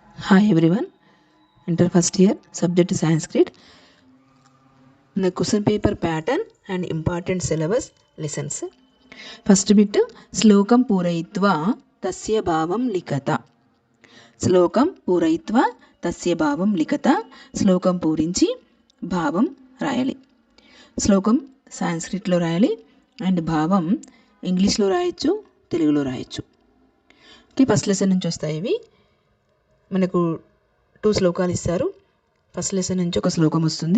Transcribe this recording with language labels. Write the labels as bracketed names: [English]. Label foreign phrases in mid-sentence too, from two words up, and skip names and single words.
[English] Hi everyone, enter first year, subject Sanskrit. The question paper pattern and important syllabus lessons. First bit, [Sanskrit] श्लोकं पूरयित्वा तस्य भावं लिखत. श्लोकं पूरयित्वा तस्य भावं लिखत. [Telugu] Slokam పూరించి భావం రాయాలి. శ్లోకం సాంస్క్రిట్లో రాయాలి అండ్ భావం ఇంగ్లీష్లో రాయొచ్చు, తెలుగులో రాయొచ్చు. ఓకే, [English] first lesson [Telugu] నుంచి వస్తాయి ఇవి. మనకు 2 శ్లోకాలు ఇస్తారు. [English] first lesson [Telugu] నుంచి ఒక శ్లోకం వస్తుంది.